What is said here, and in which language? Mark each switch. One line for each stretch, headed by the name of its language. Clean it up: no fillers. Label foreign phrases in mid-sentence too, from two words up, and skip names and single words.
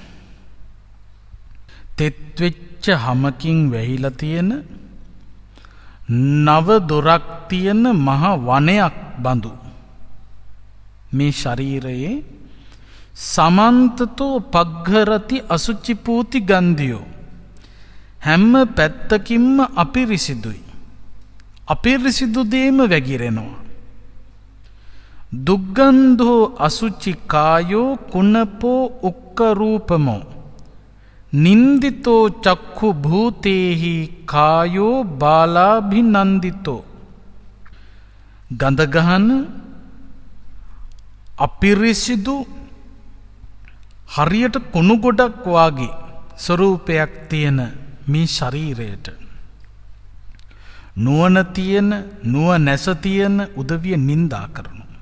Sinhala: තෙත්වෙච්ච හමකින් වැහිලා තියෙන නව දොරක් තියෙන මහ වනයක් බඳු මේ ශරීරයේ
Pali: සමන්තතෝ පග්ඝරති අසුචි පූති ගන්ධියෝ.
Sinhala: හැම පැත්තකින්ම අපිරිසිදුයි. අපිරිසිදු දේම වැగిරෙනවා.
Pali: දුග්ගන්ධෝ අසුචි කායෝ කුණපෝ උක්ක රූපමෝ නින්දිතෝ චක්ඛු භූතේහි කායෝ බාලාභිනන්දිතෝ.
Sinhala: ගඳ ගහන අපිරිසිදු හරියට කුණු ගොඩක් වාගේ ස්වරූපයක් තියෙන මේ ශරීරයට නුවණ තියෙන, නුවණැස තියෙන උදවිය නින්දා කරනවා.